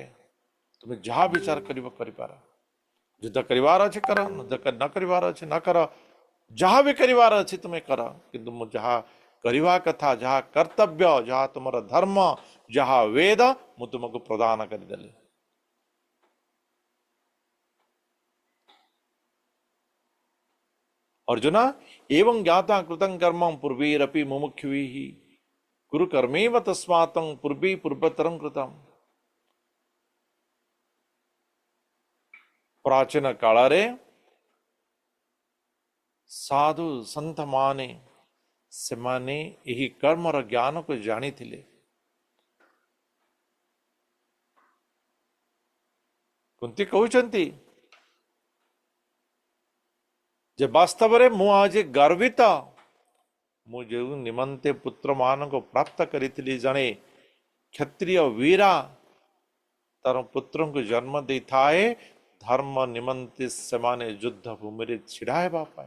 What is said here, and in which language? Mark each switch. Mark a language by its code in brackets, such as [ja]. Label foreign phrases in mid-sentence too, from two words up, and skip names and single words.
[or] ତୁମେ ଯାହା ବିଚାର କରିବ କରିପାର। ଯୁଦ୍ଧ କରିବାର ଅଛି କର, ନ କରିବାର ଅଛି ନ କର, ଯାହା ବି କରିବାର ଅଛି ତୁମେ କର, କିନ୍ତୁ ମୁଁ ଯାହା କରିବା କଥା, ଯାହା କର୍ତ୍ତବ୍ୟ, ଯାହା ତୁମର ଧର୍ମ, ଯାହା वेद ମୁଁ ତୁମକୁ ପ୍ରଦାନ କରିଦେଲି। [sa] अर्जुन एवं ज्ञाता कृतं कर्म पूर्वैरपि मुमुक्षुभिः कुरु कर्मेव तस्मात् तं पूर्वे पूर्वतरं कृतम्। [or] प्राचीन काଳରେ ସାଧୁ ସନ୍ଥ ମାନେ ସେମାନେ ଏହି କର୍ମର ଜ୍ଞାନକୁ ଜାଣିଥିଲେ। କୁନ୍ତି କହୁଛନ୍ତି ଯେ ବାସ୍ତବରେ ମୁଁ ଆଜି ଗର୍ବିତ, ମୁଁ ଯେଉଁ ନିମନ୍ତେ ପୁତ୍ର ମାନଙ୍କୁ ପ୍ରାପ୍ତ କରିଥିଲି, ଜଣେ କ୍ଷତ୍ରିୟ ବୀରା ତାର ପୁତ୍ରଙ୍କୁ ଜନ୍ମ ଦେଇଥାଏ ଧର୍ମ ନିମନ୍ତେ ସେମାନେ ଯୁଦ୍ଧ ଭୂମିରେ ଛିଡା ହେବା ପାଇଁ।